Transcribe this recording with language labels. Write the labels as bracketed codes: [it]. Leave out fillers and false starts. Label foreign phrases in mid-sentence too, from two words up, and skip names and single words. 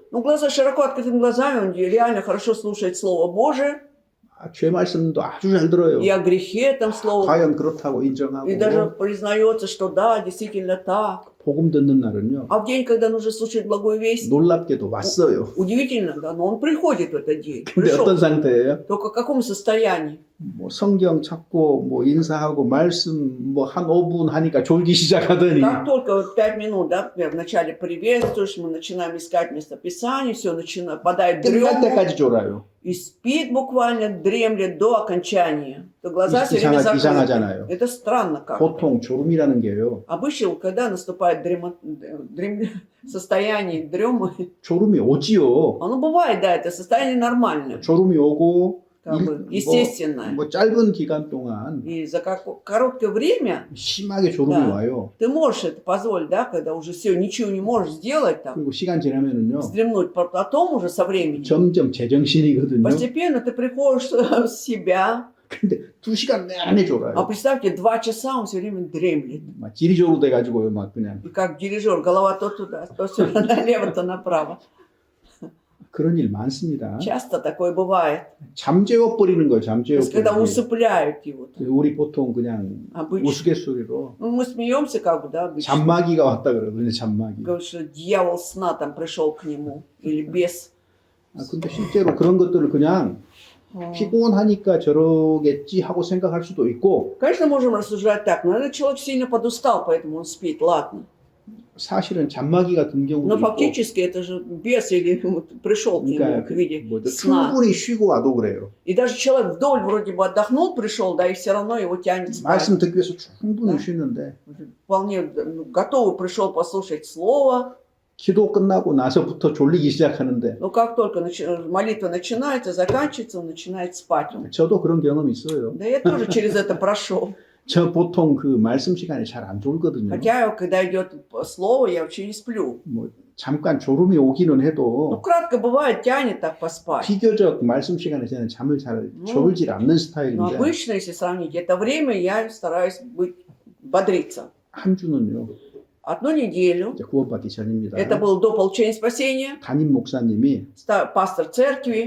[ru] ну, глаза широко открытыми глазами, он реально хорошо слушает Слово Божие, [ko] 죄 말씀도 아주 잘 들어요. [ru] И о грехе там слово. [ko] 과연 그렇다고 인정하고 [ru] И даже признается, что да, действительно так. [ko] 복음 듣는 날은요. [ru] А в день, когда нужно слушать благую весть, [ko] 놀랍게도 왔어요. [ru] удивительно, да, но он приходит в этот день. [ko] 근데 어떤 [ru] Пришел. [ko] 상태예요? [ru] Только в каком состоянии? [ko] 뭐 성경 찾고 뭐 인사하고 말씀 뭐 한 5분 하니까 졸기 시작하더니 [ru] Как только вот 5 минут, да, например, вначале приветствуешь, мы начинаем искать местописание, все начинает, падает [ko] 끝날 [ru] дрему [ko] 때까지 졸아요. [ru] и спит буквально, дремлет до окончания. То глаза все время закрыты. [ko] 이상하잖아요. [ru] Это странно как. [ko] 보통 졸음이라는 게요. [ru] Обычно, когда наступает состояние дремы, [ko] 졸음이 오지요. [ru] оно бывает, да, это состояние нормальное, [ko] 졸음이 오고 [ru] как бы естественное. [ko] 뭐 짧은 기간 동안 [ru] И за короткое время [ko] 심하게 졸음이 [ru] Да. [ko] 와요. [ru] ты можешь это позволить, да, когда уже все, ничего не можешь сделать там, [ko] 그리고 시간 지나면은요. [ru] вздремнуть. Потом уже со временем [ko] 점점 제정신이거든요. [ru] постепенно ты приходишь в себя. [ko] 근데 2시간 내내 [ru] А [ko] 졸아요. [ru] представьте, 2 часа он все время дремлет. [ko] 막 지리조로 돼가지고요, 막 그냥 [ru] И как дирижер, голова то туда, то сюда, налево, то направо. [ko] 그런 일 많습니다. [ru] Часто такое бывает. [ko] 잠재워 버리는 거예요, [ru] То [ko] 잠재워 [ru] есть, когда [ko] 버리는. [ru] усыпляют его. [ko] 우리 보통 그냥 [ru] Обычно. [ko] 우스갯소리로 [ru] Ну, мы смеемся, как бы, да, обычно. [ko] 잠마귀가 왔다 그러거든요, 잠마귀. [ru] Говорят, что дьявол сна там пришел к нему. Или бес. [ko] 근데 실제로 그런 것들을 그냥 О. 피곤하니까 저러겠지 하고 생각할 수도 있고 [ru] Конечно, можем рассуждать так, но этот человек сильно подустал, поэтому он спит, ладно. [ko] 사실은 잠마귀 같은 경우도 [ru] Но [ko] 있고 [ru] фактически это же бес или вот пришел к нему [ko] 그러니까 [ru] в виде [ko] 뭐죠? [ru] сна. [ko] 충분히 쉬고 와도 그래요. [ru] И даже человек вдоль вроде бы отдохнул, пришел, да, и все равно его тянет спать. [ko] 말씀 듣기 위해서 충분히 [ru] Да. [ko] 쉬는데 [ru] Вполне готовый пришел послушать слово, [ko] 기도 끝나고 나서부터 졸리기 시작하는데 [ru] но как только молитва начинается, заканчивается, он начинает спать. [ko] 저도 그런 경험이 있어요. [ru] Да я тоже через это прошел. [ko] 저 보통 그 말씀 시간에 잘 안 졸거든요. [ru] Хотя, когда идет слово, я вообще не сплю. [ko] 뭐 잠깐 졸음이 오기는 [ru] Ну, [ko] 해도 [ru] кратко бывает, тянет так поспать. [ko] 비교적 말씀 시간에 저는 잠을 잘 졸질 않는 [ru] Но [ko] 스타일인데 [ru] обычно, если сравнить это время, я стараюсь бодриться. [ko] 한 주는요. [ru] Одну неделю, [ko] 이제 구원받기 전입니다. [ru] это было до получения спасения, [ko] 담임 목사님이 [ru] пастор церкви,